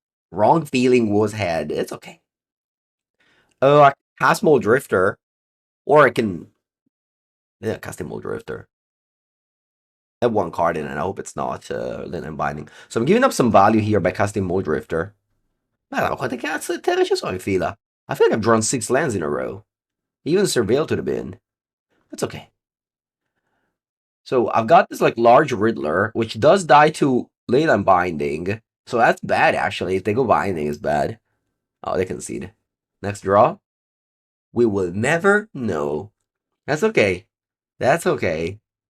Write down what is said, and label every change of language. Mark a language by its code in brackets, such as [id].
[en] Wrong feeling was had. It's okay. Oh, I cast Mole Drifter. Or I can cast Mole Drifter. I have one card in it, and I hope it's not Linen Binding. So I'm giving up some value here by casting Mole Drifter. [it] Guarda, quante cazzo di terre ci sono in fila? [en] I feel like I've drawn 6 lands in a row. Even Surveil to the bin. That's okay. So I've got this like large Riddler, which does die to Leyline Binding. So that's bad actually. If they go Binding, it's bad. Oh, they concede. Next draw. We will never know. That's okay. That's okay.